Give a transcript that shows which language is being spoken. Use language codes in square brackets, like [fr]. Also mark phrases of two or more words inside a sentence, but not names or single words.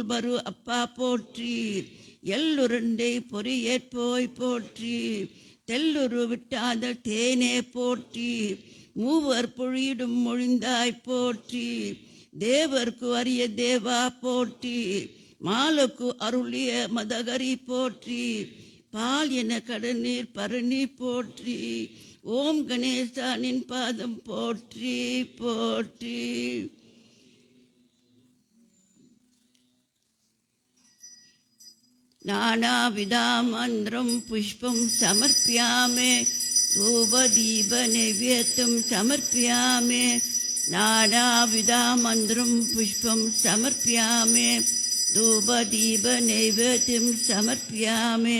[ta] பரு அப்பா போற்றி, எள்ளுருண்டை பொறியேற்போய் போற்றி, தெல்லுரு விட்டாத தேனே போற்றி, மூவர் பொழியிடும் மொழிந்தாய் போற்றி, தேவர்க்கு அரிய தேவா போற்றி, மாலுக்கு அருளிய மதகரி போற்றி, பால் என கடநீர் பரணி போற்றி, ஓம் கணேசா நின் பாதம் போற்றி போற்றி. [sa] नानाविधा मन्त्रं पुष्पं समर्पयामि, धूपदीपनैवेद्यं समर्पयामि, नानाविधा मन्त्रं पुष्पं समर्पयामि, धूपदीपनैवेद्यं समर्पयामि.